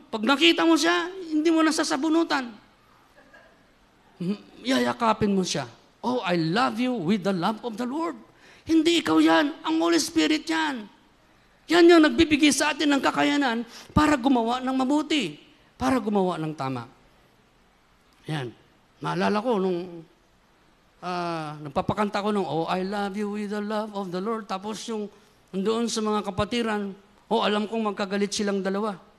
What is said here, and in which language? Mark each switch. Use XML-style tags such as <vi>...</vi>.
<tl>Pag nakita mo siya, hindi mo nasasabunutan. Yayakapin mo siya.</tl> <en>Oh, I love you with the love of the Lord.</en> <tl>Hindi ikaw yan. Ang Holy Spirit yan. Yan yung nagbibigay sa atin ng kakayanan para gumawa ng mabuti. Para gumawa ng tama. Yan. Maalala ko nung nagpapakanta ko nung,</tl> <en>oh, I love you with the love of the Lord.</en> <tl>Tapos yung doon sa mga kapatiran, oh, alam kong magkagalit silang dalawa.</tl>